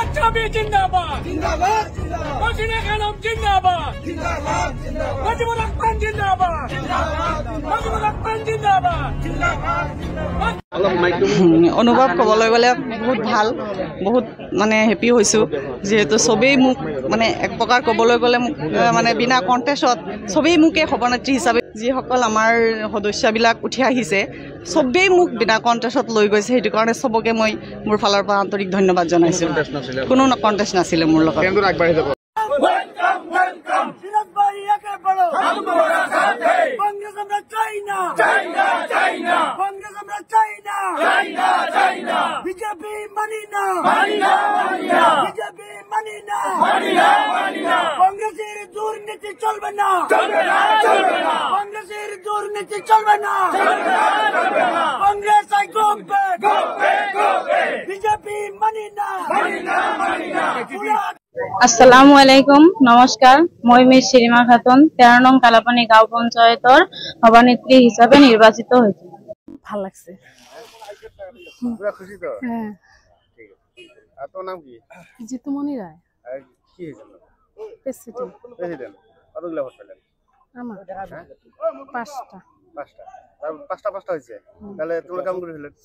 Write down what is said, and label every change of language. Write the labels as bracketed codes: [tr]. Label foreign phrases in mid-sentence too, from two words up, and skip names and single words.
[bn] বিজেপি জিন্দাবাদ জিন্দাবাদ হাসিনা খানম জিন্দাবাদ জিন্দাবাদ মুজিবুর রহমান জিন্দাবাদ জিন্দাবাদ মুজিবুর রহমান জিন্দাবাদ জিন্দাবাদ। [as] অনুভৱ ক'বলৈ গ'লে বহুত ভাল, বহুত মানে হেপী হৈছোঁ, যিহেতু চবেই মোক মানে এক প্ৰকাৰ ক'বলৈ গ'লে মোক মানে বিনা কণ্টেষ্টত চবেই মোকে সভানেত্ৰী হিচাপে যিসকল আমাৰ সদস্যবিলাক উঠি আহিছে চবেই মোক বিনা কণ্টেষ্টত লৈ গৈছে। সেইটো কাৰণে চবকে মই মোৰ ফালৰ পৰা আন্তৰিক ধন্যবাদ জনাইছোঁ। কোনো কণ্টেষ্ট নাছিলে মোৰ লগত। [bn] বিজেপি মানি না বিজেপি মানি না কংগ্রেসের দুর্নীতি চলবে না কংগ্রেসের দুর্নীতি চলবে না কংগ্রেস বিজেপি মানি না। [ar] السلام عليكم, [as] নমস্কাৰ। মই মিছ শ্ৰীমা খাতুন 13 নং কালাপানী গাঁও পঞ্চায়তৰ সভানেত্ৰী হিচাপে নিৰ্বাচিত হৈছো। [bn] ভাল লাগছে। পুরা খুশি তো? হ্যাঁ। ঠিক আছে। আর তোর নাম কি? জিতুমণি রায়। আর কি হয়েছিল? প্রেসিডেন্ট। প্রেসিডেন্ট। কতগুলো ভোট পেলেন? আমার হ্যাঁ? 5টা। 5টা। তার 5টা হয়েছে। তাহলে তোমরা কেমন করে ফেলেন?